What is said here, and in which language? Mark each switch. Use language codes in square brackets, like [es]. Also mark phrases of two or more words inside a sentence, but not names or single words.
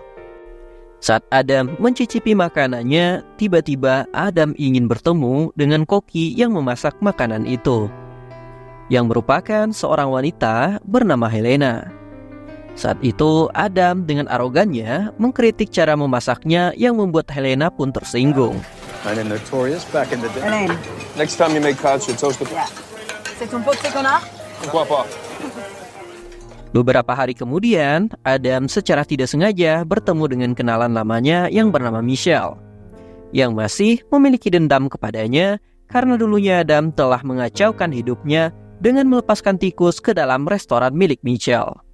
[id] Saat Adam mencicipi makanannya, tiba-tiba Adam ingin bertemu dengan koki yang memasak makanan itu, yang merupakan seorang wanita bernama Helena. Saat itu, Adam dengan arogannya mengkritik cara memasaknya yang membuat Helena pun tersinggung. [en] I'm notorious back in the day. Hélène. Next time you make cod, you toast the... Yeah. [fr] C'est ton pot de connard? Pourquoi pas? [id] Beberapa hari kemudian, Adam secara tidak sengaja bertemu dengan kenalan lamanya yang bernama Michelle, yang masih memiliki dendam kepadanya karena dulunya Adam telah mengacaukan hidupnya dengan melepaskan tikus ke dalam restoran milik Michelle.